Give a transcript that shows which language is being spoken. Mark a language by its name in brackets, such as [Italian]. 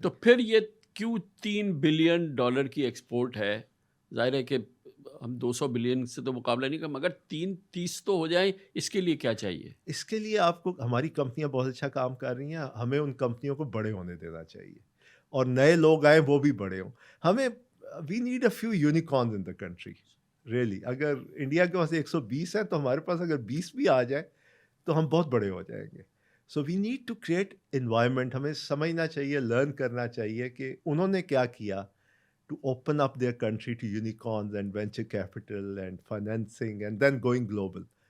[Urdu] تو پھر یہ کیوں $3 بلین کی ایکسپورٹ ہے؟ ظاہر ہے کہ ہم 200 بلین سے تو مقابلہ نہیں کر, مگر 30 تو ہو جائیں, اس کے لیے کیا چاہیے؟ اس کے لیے آپ کو, ہماری کمپنیاں بہت اچھا کام کر رہی ہیں, ہمیں ان کمپنیوں کو بڑے ہونے دینا چاہیے اور نئے لوگ آئیں وہ بھی بڑے ہوں. [English] ہمیں we need a few unicorns in the country really. [Urdu] اگر انڈیا کے پاس 120 ہیں تو ہمارے پاس اگر 20 بھی آ جائے تو ہم بہت بڑے ہو جائیں گے. [English] So we need to create environment. [Urdu] ہمیں سمجھنا چاہیے, لرن کرنا چاہیے کہ انہوں نے کیا کیا [English] To open up their country to unicorns and venture capital and financing and then going global.